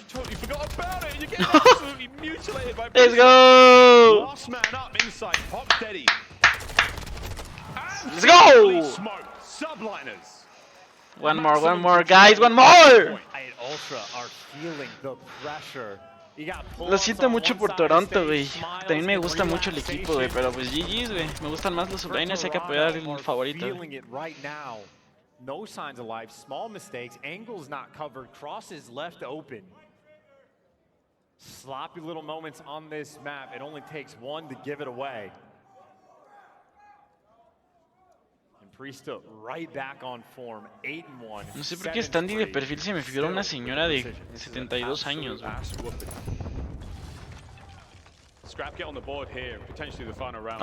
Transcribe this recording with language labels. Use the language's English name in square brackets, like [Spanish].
[English] You totally forgot about it. You're getting absolutely mutilated by Let's Priesta. go. Last man up inside. Pop steady. Let's go. Smoke. Subliners. One more, guys. One more. And Ultra are feeling the pressure. [Spanish] Lo siento mucho por Toronto, güey. También me gusta mucho el equipo, güey. Pero pues GG's, güey. Me gustan más los Subliners. Hay que apoyar el favorito. [English] Feeling it right now. No signs of life. Small mistakes. Angles not covered. Crosses left open. Sloppy little moments on this map. It only takes one to give it away. And Priesta right back on form. 8-1. [Spanish] No sé por qué SnD de perfil se me figura una señora de 72 años, güey. [English] Scrap get on the board here, potentially the final round.